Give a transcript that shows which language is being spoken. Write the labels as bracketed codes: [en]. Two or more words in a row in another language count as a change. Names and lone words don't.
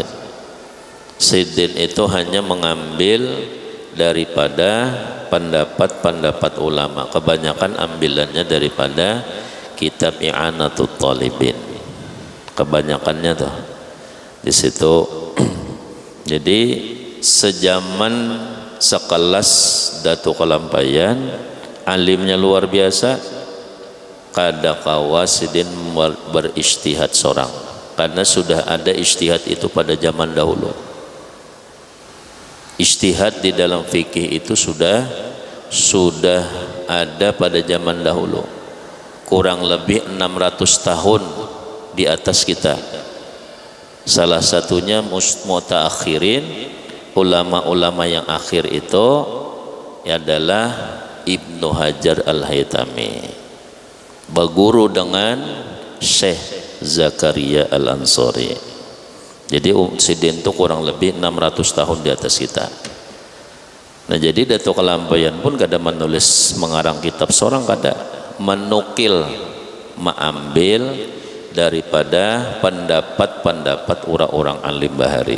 [id] Sidin itu hanya mengambil daripada pendapat-pendapat ulama, kebanyakan ambilannya daripada kitab I'anatut Talibin, kebanyakannya tuh di situ. Jadi sejaman sekelas Datuk Kalampayan, alimnya luar biasa, kada kawa sidin berijtihad seorang, karena sudah ada ijtihad itu pada zaman dahulu. Ijtihad di dalam fikih itu sudah ada pada zaman dahulu, kurang lebih 600 tahun di atas kita. Salah satunya mutaakhirin, ulama-ulama yang akhir itu adalah Ibnu Hajar Al-Haytami, berguru dengan Syekh Zakaria Al-Ansari. Jadi sidin itu kurang lebih 600 tahun di atas kita. Nah, jadi Datuk Kalampayan pun kada menulis mengarang kitab seorang, kada menukil, mengambil daripada pendapat-pendapat orang-orang alim bahari.